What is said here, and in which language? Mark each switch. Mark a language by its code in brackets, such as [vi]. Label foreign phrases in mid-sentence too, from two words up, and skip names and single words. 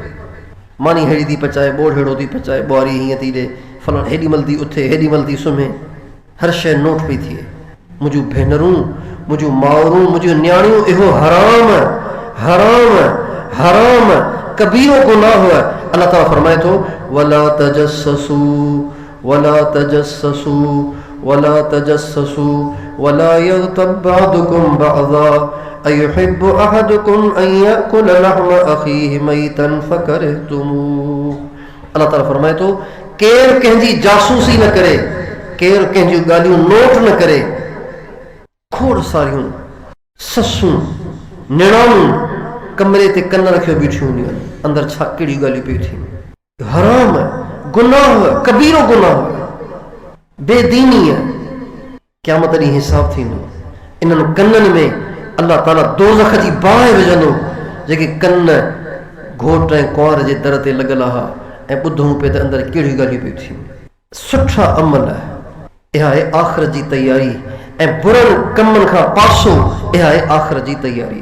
[sd] मानी हेड़ी थी पचाए, ॿोड़ हेड़ो थी पचाए, ॿुहारी हीअं थी ॾे, फलाण हेॾी महिल थी उथे, हेॾी महिल थी सुम्हे, हर शइ नोट पई थिए। मुंहिंजूं भेनरूं, मुंहिंजूं माउरूं, मुंहिंजूं न्याणियूं, इहो हराम हराम हराम कबीरो गुनाह है। अल्लाह ताला फरमाए थो, [ar] ولا تجسسوا ولا تجسسوا ولا تجسسوا ولا يغتب بعضكم بعضا أيحب أحدكم أن يأكل لحم أخيه ميتا فكرهتموه. [sd] अल्लाह ताला फरमाए थो, केरु कंहिंजी जासूसी न करे, केरु कंहिंजूं ॻाल्हियूं नोट न करे। खोड़ सारियूं ससूं निणानूं कमरे ते कन रखियो बीठियूं हूंदियूं आहिनि, अंदरि छा कहिड़ियूं ॻाल्हियूं पियूं थियनि। हराम है, गुनाह है, कबीरो गुनाह है, बेदीनी है। क़यामत ॾींहुं हिसाब थींदो। इन्हनि कननि में अल्लाह ताला दोज़ख जी बाहि विझंदो, जेके कन घोट ऐं कुंवार जे दर ते लॻल आहे ऐं ॿुधूं पिए त अंदरि कहिड़ियूं ॻाल्हियूं पियूं थियनि। सुठा अमल, इहा आहे आख़िरत जी तयारी, ऐं बुरनि कमनि खां पासो, इहा आहे आख़िरत जी तयारी।